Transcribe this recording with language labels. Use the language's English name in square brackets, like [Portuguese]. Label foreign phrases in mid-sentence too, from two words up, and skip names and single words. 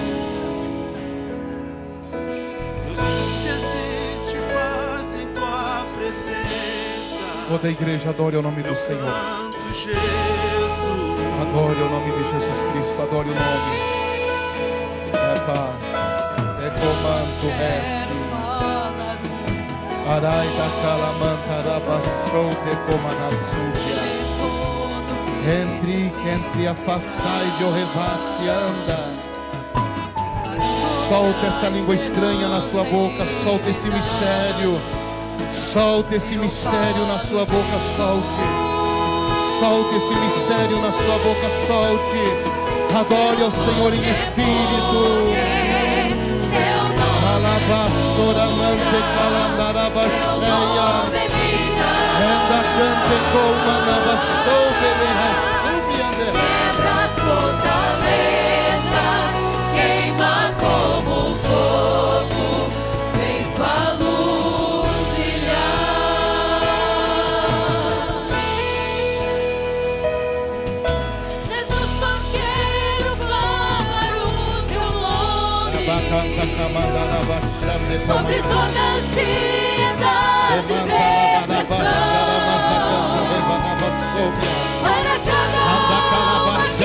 [Portuguese] toda a igreja adore o nome do Senhor. Adore o nome de Jesus Cristo. Adore o nome. É Pai. É comando rece. Arai da calamanta rabassou de comanassúbia. Entre a façai de orrevasse anda. Solta essa língua estranha na sua boca. Solta esse mistério. Solte esse mistério na sua boca, solte. Solte esse mistério na sua boca, solte. Adore ao Senhor em espírito. Alabassora mante calandarabaxeia. Enda cante colma nabassou belerasubiande. Quebra as fortalezas, queima como fogo, feito a luz brilhar. Jesus, só quero falar o seu nome sobre toda ansiedade, medo para cada alma que